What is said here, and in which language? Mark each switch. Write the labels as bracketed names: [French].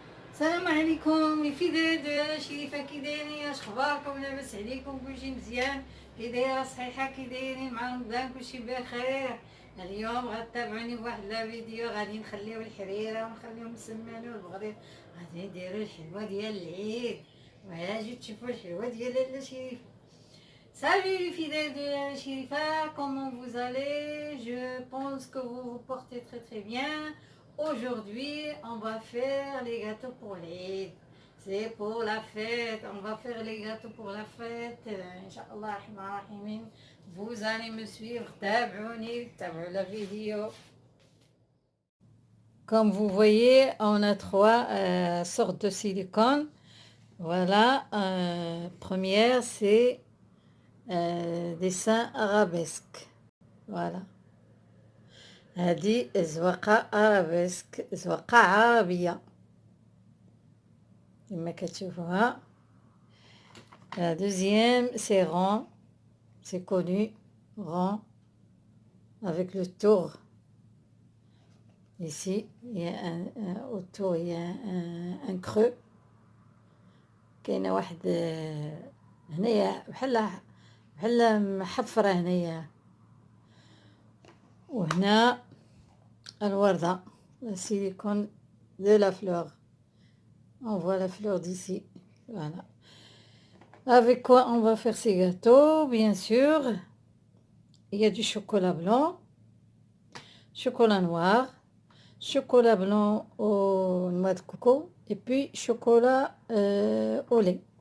[Arabic] السلام عليكم لي فداد شريفه، كي دايرين؟ اش اخباركم؟ لاباس عليكم؟ كلشي مزيان؟ كي دايره صحيحه؟ كي دايرين مع رمضان؟ كلشي بخير؟ اليوم غتابعوني بواحد لا فيديو، غادي نخليو الحريره ونخليو السمان والبغرير، غادي نديرو الحلوه ديال العيد، وهاجي تشوفوا الحلوه ديال لاله شريفه. [French] Salut les fidèles de la Shirifa, comment vous allez? Je pense que vous vous portez très très bien. Aujourd'hui, on va faire les gâteaux pour l'Eid. C'est pour la fête. On va faire les gâteaux pour la fête. Inch'Allah, rahim. Vous allez me suivre. [Arabic] Tabouni, tabou la vidéo. [French] Comme vous voyez, on a trois sortes de silicone. Voilà. Première, c'est dessin arabesque. Voilà. [Arabic] هذه زواقة arabesque، زواقة عربية كما كتشوفوها. [French] La deuxième, c'est rond, c'est connu, rond, avec le tour. Ici, il y a autour, il y a un creux. [Arabic] كاينة واحد هنايا بحال محفرة هنايا، وهنا الوردة، [French] la silicone de la fleur. On voit la fleur d'ici. Voilà. Avec quoi on va faire ces gâteaux? Bien sûr, il y a du chocolat blanc, chocolat noir, chocolat blanc aux noix de coco, et puis chocolat au lait.